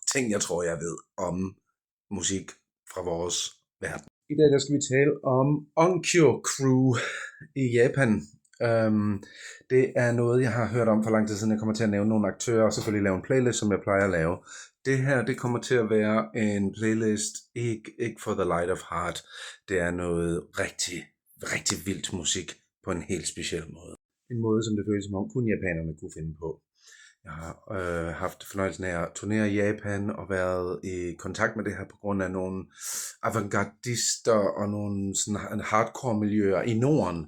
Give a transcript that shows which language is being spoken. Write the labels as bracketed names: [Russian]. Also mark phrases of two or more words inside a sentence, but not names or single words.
[Danish] Ting, jeg tror, jeg ved om musik fra vores verden. I dag der skal vi tale om Onkyo Crew i Japan. Det er noget, jeg har hørt om for lang tid siden. Jeg kommer til at nævne nogle aktører, og selvfølgelig lave en playlist, som jeg plejer at lave. Det her, det kommer til at være en playlist, ikke [English] for the light of heart. [Danish] Det er noget rigtig vildt musik på en helt speciel måde. En måde, som det føles som om kun japanerne kunne finde på. Jeg har haft fornøjelsen af at turnere i Japan og været i kontakt med det her på grund af nogle avantgardister og nogle sådan hardcore miljøer i Norden.